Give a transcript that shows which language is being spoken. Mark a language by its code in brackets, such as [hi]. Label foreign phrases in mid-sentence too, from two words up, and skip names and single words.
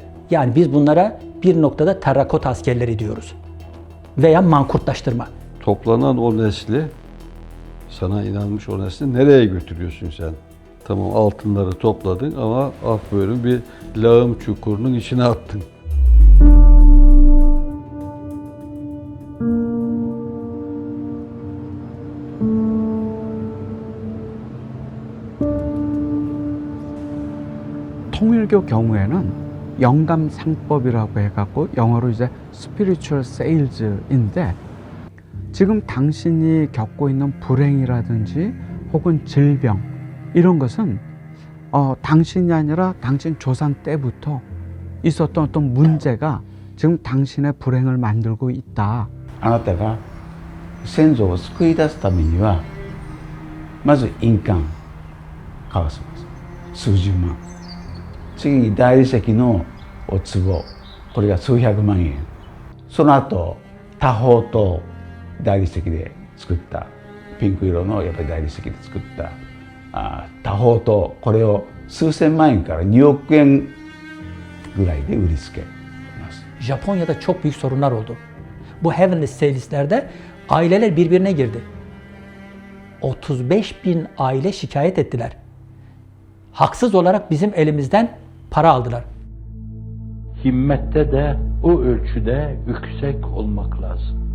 [tr] Yani biz bunlara bir noktada terrakot askerleri diyoruz. Veya mankurtlaştırma. Toplanan o nesli, sana inanmış o nesli nereye götürüyorsun sen? Tamam, altınları topladın ama af buyurun bir lağım çukurunun içine attın. [ko] 통일교 경우에는 영감 상법이라고 해갖고 영어로 이제 [en] spiritual sales [ko] 인데 지금 당신이 겪고 있는 불행이라든지 혹은 질병 이런 것은 당신이 아니라 당신 조상 때부터 있었던 어떤 문제가 지금 당신의 불행을 만들고 있다. [ja] あなたが先祖を救い出すためにはまず印鑑交わします。数十万。次に大理石のお壺、これが数百万円。その後多宝と大理石で作ったピンク色のやっぱり大理石で作った多宝と、これを数千万円から2億円ぐらいで売りつけます。 [tr] Japonya'da çok büyük sorunlar oldu. Bu [en] Heavenly Saleslerde [tr] aileler birbirine girdi. 35.000 aile şikayet ettiler. Haksız olarak bizim elimizden para aldılar. Himmette de o ölçüde yüksek olmak lazım.